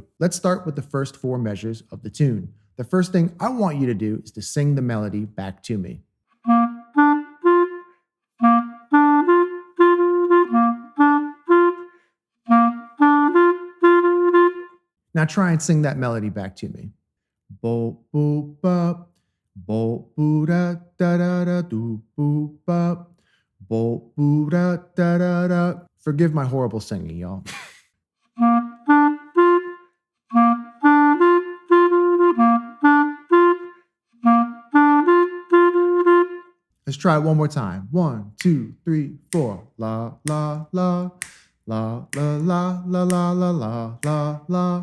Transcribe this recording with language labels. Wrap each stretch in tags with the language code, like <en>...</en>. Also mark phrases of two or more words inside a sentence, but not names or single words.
<en>Let's start with the first 4 measures of the tune. The first thing I want you to do is to sing the melody back to me. Now try and sing that melody back to me. Bo boo ba, bo boo da da da da do boo ba, bo boo da da da da. Forgive my horrible singing, y'all. Let's try it one more time. 1, 2, 3, 4. La la la, la la la la la la la la la.</en>